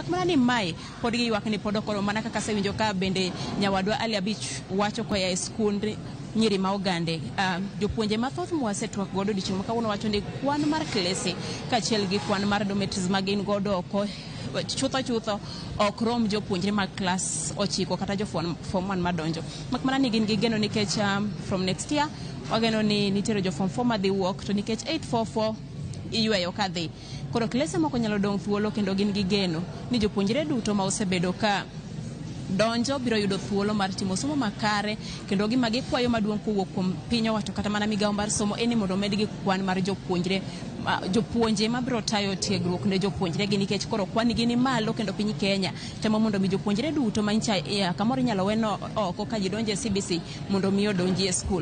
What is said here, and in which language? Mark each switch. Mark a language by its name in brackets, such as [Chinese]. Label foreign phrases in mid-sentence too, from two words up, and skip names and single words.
[Luo (Kenya and Tanzania)] Mak mana ni mae pod giywak ni pod okoro mana kaka sewinjo ka bende nyawadwa Ali Abich wacho koya e skund nyiri ma ogande. Jopuonje mathoth mwasetwak godo odiechieng' ma kawuono wacho ni kwan mar klese kaachiel gi kwan mar dormitories ma gin godo oko chutho ok rom jopuonjre mag klas 9 kata jo form 1 madonjo. Mak mana ni gin gi geno nikech [English] from next year [Luo (Kenya and Tanzania)] wageno ni nitiere jo form 4 madhi wuok to nikech 844 iyweyo kadhi. Koro klese moko nyalo dong' thuolo kendo gin gi geno ni jopuonjre duto ma osebedo ka donjo biro yudo thuolo mar timo somo makare kendo gima gikwayo maduong' kowuok kuom piny owacho kata mana migawo mar somo en ni mondo medgi kwan mar jopuonje ma biro tayo tiegruok ne jopuonjre gi nikech koro kwan gi ni malo kendo piny Kenya temo mondo mi jopuonjre duto mancha kamoro inyalo weno oko ka ji donjo e CBC mondo mi odonji e skul.